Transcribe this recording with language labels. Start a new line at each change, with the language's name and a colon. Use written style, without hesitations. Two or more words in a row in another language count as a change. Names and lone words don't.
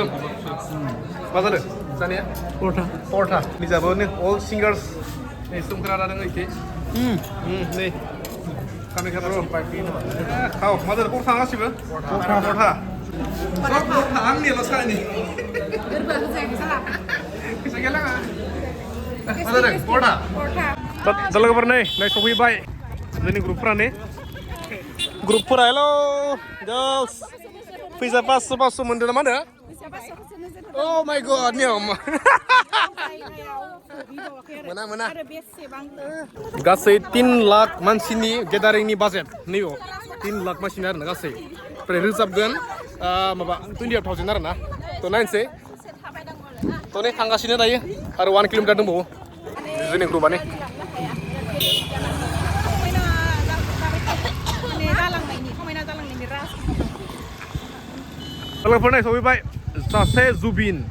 Bodo: मा जादों जानाया परथा निजाबो नै
English: all singers
Bodo: नै सोमखोर आदा दोङो इखि नै कामाख्या खाव मा जादों परथा गासिबो परथा आंनियाल' सालायनि फैसा गैया लाङा मा जादों परथा। दा लोगोफोर नै सफैबाय जोंनि ग्रुपफोरा
English: hello girls
Bodo: फैसा 500 मोनदों ना मा होनो?
English: Oh my god
Bodo: नियम मोना गासै 3 लाख मानसिनि गेदारिंनि बाजेट नैयाव 3 लाख मानसिनि आरो ना गासै ओमफ्राय रोजाबगोन माबा 28,000 आरो ना थ' नायनोसै थ' नै थांगासिनो दायो आरो 1 किल'मिटार दंबावो जोंनि ग्रुपआनो लोगोफोरनाय सफैबाय सासे जुबिन